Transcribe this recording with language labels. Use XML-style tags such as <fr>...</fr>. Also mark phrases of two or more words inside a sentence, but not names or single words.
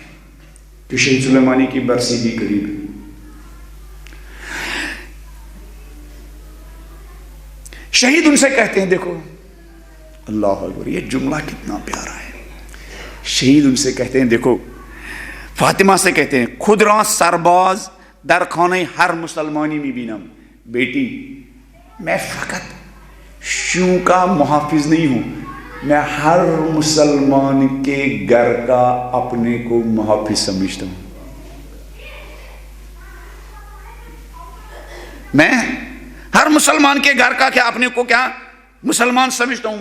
<ur>کہ شہید سلیمانی کی برسی بھی قریب ہے. شہید ان سے کہتے ہیں، دیکھو</ur> <ar>اللہ اکبر،</ar> <ur>یہ جملہ کتنا پیارا ہے. شہید ان سے کہتے ہیں، دیکھو فاطمہ سے کہتے ہیں،</ur> <fa>خود را سرباز در خانہ ہر مسلمانی می بینم.</fa> <ur>بیٹی میں فقط شیوں کا محافظ نہیں ہوں، میں ہر مسلمان کے گھر کا اپنے کو محافظ سمجھتا ہوں. میں ہر مسلمان کے گھر کا کیا اپنے کو کیا مسلمان سمجھتا ہوں.</ur>